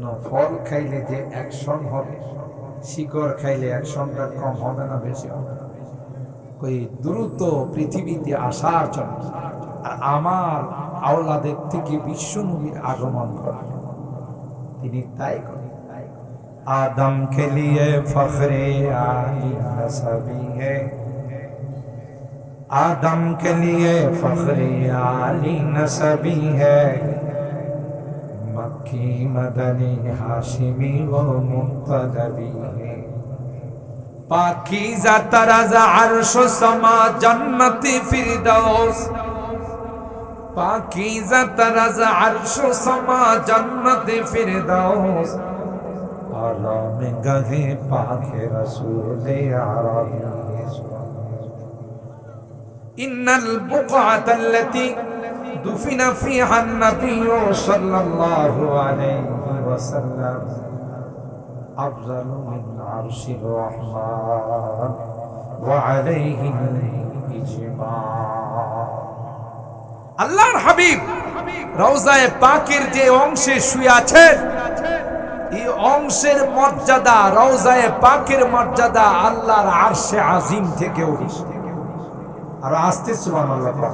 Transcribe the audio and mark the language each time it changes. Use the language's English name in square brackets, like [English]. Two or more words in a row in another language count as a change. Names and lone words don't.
[Bangla] ফল খাইলে যে অ্যাকশন হবে, শিকড় খাইলে অ্যাকশনটা কম হবে না বেশি হবে? কই দ্রুত পৃথিবীতে আসার জন্য আর আমার আওলাদের থেকে বিশ্ব নবীর আগমন করেন, তিনি তাই করেন। [Urdu] آدم کے لیے فخرِ عالی نسبی ہے، آدم کے لیے فخرِ عالی نسبی ہے, مکی مدنی ہاشمی وہ مطلبی ہے، پاکیزہ ترازہ عرش سما جنتی فردوس, پاکیزہ ترازہ عرش سما جنتی فردوس، آرام گہِ پاکِ رسولِ آرامی, [Arabic] إن البقعة التي دفن فيها النبي صلى الله عليه وسلم أفضل من عرش الرحمن وعليه الإجماع. [Bangla] আল্লাহর হাবিব রওজায়ে পাকের যে অংশে শুয়ে আছেন, এই অংশের মর্যাদা, রওজায়ে পাকের মর্যাদা আল্লাহর আরশে আজিম থেকেও বেশি। আর আস্তে সুবহানাল্লাহ।